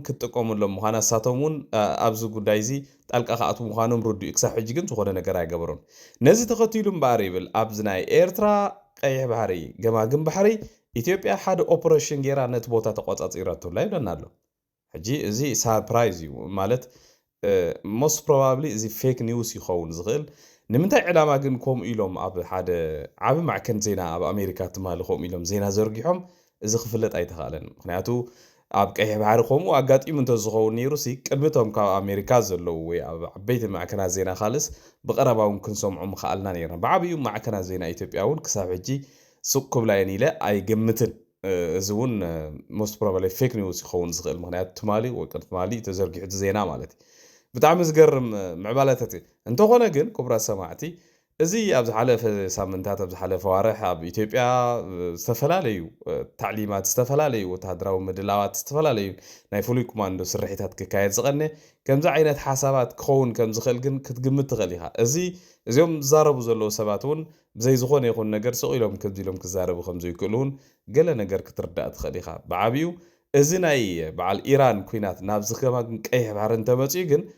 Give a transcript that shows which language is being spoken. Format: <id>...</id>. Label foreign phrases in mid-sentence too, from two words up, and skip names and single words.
<ti>ክትጥቀሙሎም ምዃና ሳቶም እውን ኣብዚ ጉዳይ እዚ ጣልቃ ከኣትዉ ምዃኖም ርድኡ ክሳብ ሕጂ ግን ዝኾነ ነገር ኣይገበሮም ነዚ ተኸቲሉ እምበኣር ይብል ኣብዚ ናይ ኤርትራ ቀይሕ ባሕሪ ገማግም ባሕሪ ኢትዮጵያ ሓደ ኦፕሬሽን ጌራ ነቲ ቦታ ተቆፃፂራትላ ይብለና ኣሎ ሕጂ እዚ ሰርፕራይዝ እዩ ማለት</ti> <en>most probably</en> <ti>እዚ</ti> <en>fake news</en> <ti>ይኸውን ዝኽእል ንምንታይ ዕላማ ግን ከምኡ ኢሎም ኣብ ሓደ ዓብ ማዕከን ዜና ኣብ ኣሜሪካ ትማሊ ከምኡ ኢሎም ዜና ዘርጊሖም እዚ ክፍለጥ ኣይተኻእለን ምክንያቱ ኣብ ቀይሕ ባሕሪ ከምኡ ኣጋጢሙ እንተዝኸውን ነይሩሲ ቅድሚቶም ካብ ኣሜሪካ ዘለዉ ወይ ኣብ ዓበይቲ ማዕከናት ዜና ካልስ ብቐረባ እውን ክንሰምዖ ምኽኣልና ነይርና ብዓብዩ ማዕከናት ዜና ኢትዮጵያ እውን ክሳብ ሕጂ ሱቅ ክብላየን ኢለ ኣይገምትን እዚ እውን</ti> <en>most probably fake news</en> <ti>ይኸውን ዝኽእል ምክንያቱ ትማሊ ወይ ቅድሚ ትማሊ ተዘርጊሑ ዜና ማለት እዩ ብጣዕሚ ዝገርም ምዕባለታት እንተኾነ ግን ክቡራት ሰማዕቲ እዚ ኣብ ዝሓለፈ ሳምንታት ኣብ ዝሓለፈ ዋርሕ ኣብ ኢትዮጵያ ዝተፈላለዩ ታዕሊማት ዝተፈላለዩ ወተሃደራዊ ምድላዋት ዝተፈላለዩ ናይ ፍሉይ ኮማንዶ ስርሒታት ክካየድ ዝቐነ ከምዚ ዓይነት ሓሳባት ክኸውን ከም ዝኽእል ግን ክትግምት ትኽእል ኢኻ እዚኦም ዝዛረቡ ዘለዉ ሰባት እውን ብዘይ ዝኾነ ይኹን ነገር ስቕ ኢሎም ከምዚ ኢሎም ክዛረቡ ከም ዘይክእሉ እውን ገለ ነገር ክትርዳእ ትኽእል ኢኻ ብዓብዩ እዚ ናይ በዓል ኢራን ኩናት ናብ ዝገማግም ቀይሕ ባሕሪ እንተመፅኡ ግን</ti>